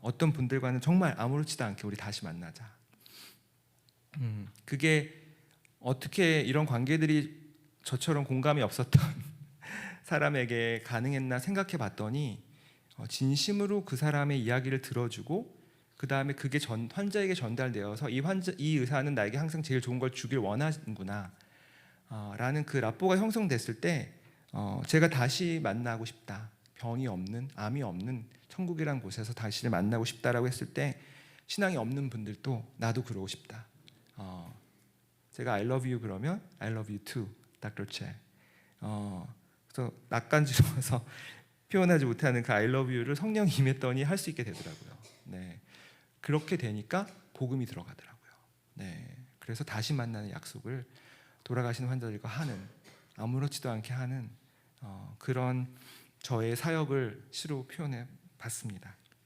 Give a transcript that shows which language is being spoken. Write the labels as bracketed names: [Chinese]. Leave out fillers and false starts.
[Korean] 어떤 분들과는 정말 아무렇지도 않게 우리 다시 만나자. 그게 어떻게 이런 관계들이 저처럼 공감이 없었던 사람에게 가능했나 생각해 봤더니 진심으로 그 사람의 이야기를 들어주고 그 다음에 그게 환자에게 전달되어서 이 의사는 나에게 항상 제일 좋은 걸 주길 원하는구나 라는 그 라뽀가 형성됐을 때 제가 다시 만나고 싶다. 병이 없는, 암이 없는 천국이란 곳에서 당신을 만나고 싶다라고 했을 때 신앙이 없는 분들도 나도 그러고 싶다. 제가 [English] I love you [Korean] 그러면 [English] I love you too, Dr. Che. [Korean] 그래서 낯간지러워서 표현하지 못하는 그 [English] I love you [Korean] 를 성령이 임했더니 할 수 있게 되더라고요. 네, 그렇게 되니까 복음이 들어가더라고요. 네, 그래서 다시 만나는 약속을 돌아가시는 환자들과 하는, 아무렇지도 않게 하는 그런 저의 사역을 시로 표현해 봤습니다.